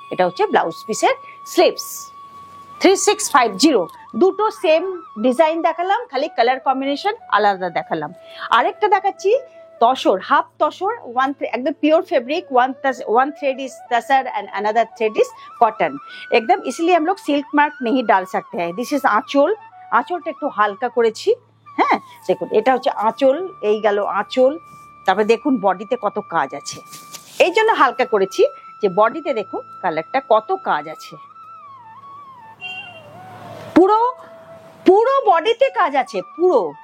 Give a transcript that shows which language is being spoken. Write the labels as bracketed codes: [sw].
[bn] এটা হচ্ছে ব্লাউজ পিসের স্লিভস 3650। দুটো সেম ডিজাইন দেখালাম, খালি কালার কম্বিনেশন আলাদা দেখালাম। [hi] আরেকটা দেখাচ্ছি तसर, हाफ तसर, एकदम pure fabric, [en] one thread is tussar and another thread is cotton [hi] एकदम, इसलिए हम लोग सिल्क मार्क नहीं डाल सकते हैं। [en] this is aanchal, [bn] आँचलটা একটু হালকা করেছি। হ্যাঁ দেখুন এটা হচ্ছে আঁচল, এই গেল আঁচল। তারপরে দেখুন বডিতে কত কাজ আছে, এই জন্য হালকা করেছি যে বডিতে দেখুন কালারটা কত কাজ আছে, পুরো পুরো বডিতে কাজ আছে পুরো।